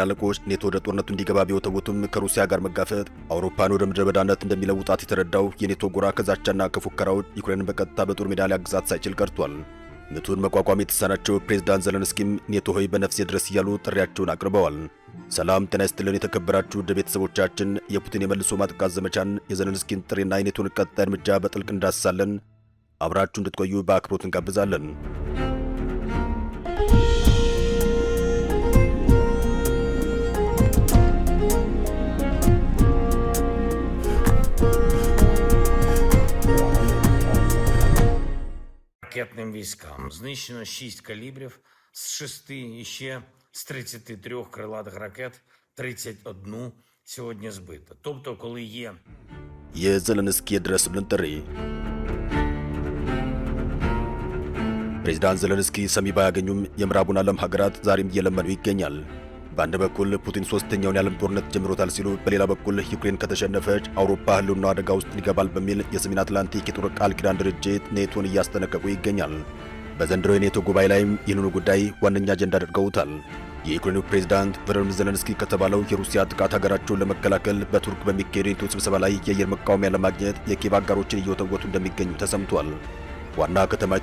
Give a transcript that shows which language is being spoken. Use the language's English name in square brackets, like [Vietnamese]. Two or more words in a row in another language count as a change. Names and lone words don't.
[Amharic] አለቆች ኔቶ ወደ ጦርነቱ እንዲገባ ቢወተውቱም ከሩሲያ ጋር መጋፈጥ አውሮፓን ወደ ምድረ በዳነት እንደሚለውጣት የተረዳው የኔቶ ጎራ ከዛቻና ከፉከራዎች ዩክሬንን በቀጥታ በጦር ሜዳ ሊያግዛት ሳይችል ቀርቷል። ምቱን መቋቋም የተሳናቸው ፕሬዝዳንት ዘለንስኪም ኔቶ ሆይ በነፍሴ ድረስ እያሉ ጥሪያቸውን አቅርበዋል። ሰላም ጤና ይስጥልን የተከበራችሁ ውድ ቤተሰቦቻችን፣ የፑቲን የመልሶ ማጥቃት ዘመቻን የዘለንስኪን ጥሪና የኔቶን ቀጣይ እርምጃ በጥልቅ እንዳስሳለን። አብራችሁ እንድትቆዩ በአክብሮት እንጋብዛለን። [Ukrainian] Ракетним військам знищено 6 калібрів з 6 і ще з 33 крилатих ракет 31 сьогодні збито. Тобто, коли є [Amharic] የዘለንስኪ የድረሱልን ጥሪ ፕሬዝዳንት ዘለንስኪ ሰሚ ባያገኙም የምዕራቡን ዓለም ሀገራት ዛሬም እየለመኑ ይገኛል። በአንድ በኩል ፑቲን ሶስተኛውን የዓለም ጦርነት ጀምሮታል ሲሉ፣ በሌላ በኩል ዩክሬን ከተሸነፈች አውሮፓ ህልውና አደጋ ውስጥ ይገባል በሚል የሰሜን አትላንቲክ የጦር ቃል ኪዳን ድርጅት ኔቶን እያስጠነቀቁ ይገኛል። በዘንድሮ የኔቶ ጉባኤ ላይም ይህንኑ ጉዳይ ዋነኛ አጀንዳ አድርገውታል። የዩክሬኑ ፕሬዝዳንት ቮሎዲሚር ዘለንስኪ ከተባለው የሩሲያ ጥቃት ሀገራቸውን ለመከላከል በቱርክ በሚካሄደው የኔቶ ስብሰባ ላይ የአየር መቃወሚያ ለማግኘት የኪየቭ አጋሮችን እየወተወቱ እንደሚገኙ ተሰምቷል። ዋና ከተማይቱ